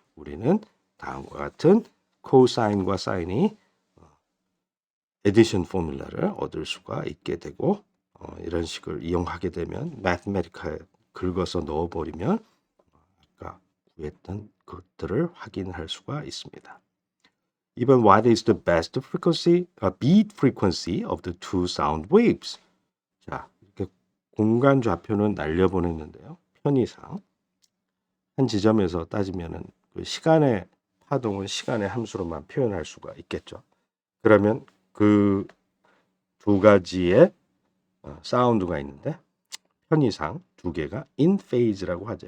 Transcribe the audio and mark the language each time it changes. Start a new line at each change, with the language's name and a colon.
Korean: 우리는 다음과 같은 코사인과 사인이 에디션 포뮬라를 얻을 수가 있게 되고 이런 식을 이용하게 되면 매스메티컬에 긁어서 넣어버리면 아까 구했던 것들을 확인할 수가 있습니다. 이번
English: what is the best frequency, beat frequency of the two sound waves?
Korean: 자, 이렇게 공간 좌표는 날려보냈는데요. 편의상 한 지점에서 따지면은 그 시간의 파동은 시간의 함수로만 표현할 수가 있겠죠. 그러면 그 두 가지의 사운드가 있는데 편의상 두 개가
English: in phase
Korean: 라고 하죠.